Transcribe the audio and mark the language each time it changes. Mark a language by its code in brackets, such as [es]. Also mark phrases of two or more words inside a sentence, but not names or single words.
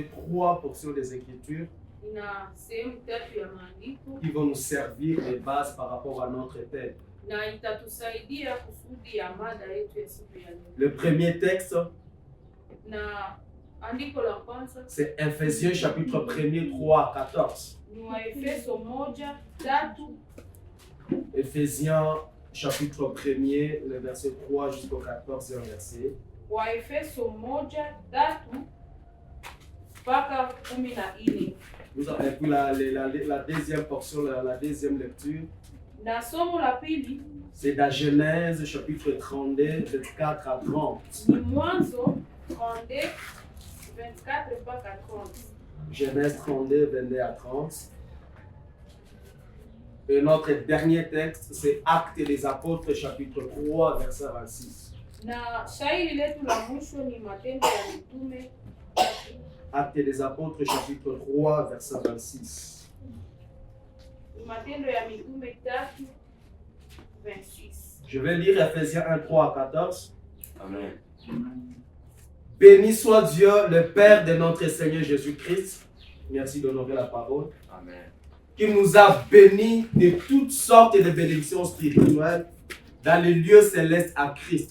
[fr] 3 portions des Écritures [sw] ina sehemu tatu ya maandiko [fr] qui vont nous servir de base par rapport à notre thème. [sw] na itatusaidia kusudi ya mada yetu ya siku ya leo. [fr] Le premier texte, [sw] Na andiko la kwanza [fr] c'est Ephésiens chapitre 1er, 3 à 14. [sw] ni Waefeso 1:3. [fr] Ephésiens chapitre 1er, le verset 3 jusqu'au 14e verset. [sw] Waefeso 1:3 mpaka 14. [fr] Et puis la deuxième portion, la deuxième lecture, [sw] Na somo la pili [fr] c'est dans Genèse chapitre 32, 24 à 30. [sw] ni Mwanzo 32 24 mpaka 30. [fr] Genèse 32, 22 à 30. Et notre dernier texte, c'est Actes des Apôtres chapitre 3, verset 26. [sw] Na shairi letu la mwisho ni Matendo ya Mitume, [fr] Actes des Apôtres chapitre 3, verset 26. [sw] Matendo ya Mitume 3 26. [fr] Je vais lire Ephésiens 1, 3 à 14. Amen. Béni soit Dieu, le Père de notre Seigneur Jésus-Christ. Merci d'honorer la parole. Amen. Qui nous a bénis de toutes sortes de bénédictions spirituelles dans les lieux célestes à Christ.